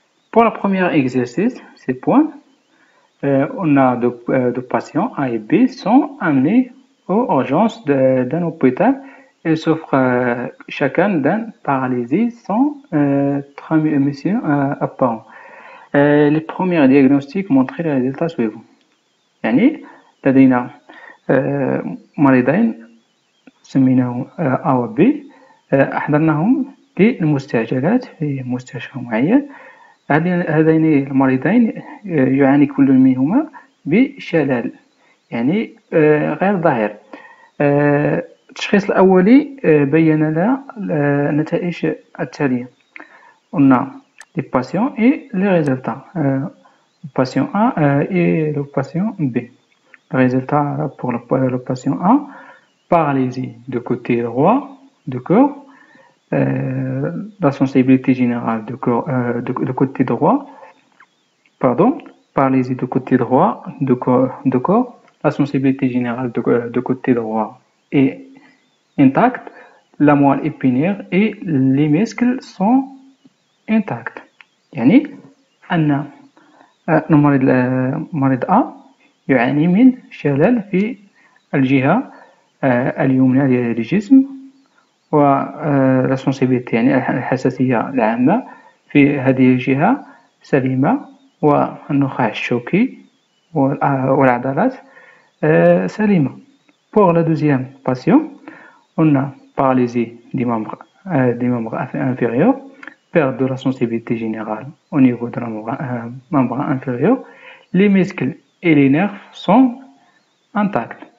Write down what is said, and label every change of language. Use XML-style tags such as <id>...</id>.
<fr>Pour le premier exercice, ces points, on a deux patients A et B sont amenés aux urgences d'un hôpital et souffrent chacun d'une paralysie sans transmission apparente. Les premiers diagnostics montraient les résultats suivants.</fr> <ar>يعني لدينا مريضين سميناهم A و B أحضرناهم للمستعجلات في مستشفى معين. هذين المريضين يعاني كل منهما بشلل يعني غير ظاهر. التشخيص الأولي بين لنا النتائج التالية.</ar> <fr>On a les patients et les résultats. Le patient A et le patient B. Le résultat pour le patient A, paralysie de côté droit de corps, la sensibilité générale de côté droit, pardon, paralysie de côté droit de corps, la sensibilité générale de côté droit est intacte, la moelle épinière et les muscles sont intacts.</fr> <ar>يعني أن المريض A يعاني من شلل في الجهة اليمنى للجسم، ولا sensibilité يعني الحساسية العامة في هذه الجهة سليمة، والنخاع الشوكي والعضلات سليمة.</ar> <fr>Pour la deuxième patient, on a paralysie des membres inférieurs, perte de la sensibilité générale au niveau de la membre inférieur, les muscles et les nerfs sont intacts.</fr>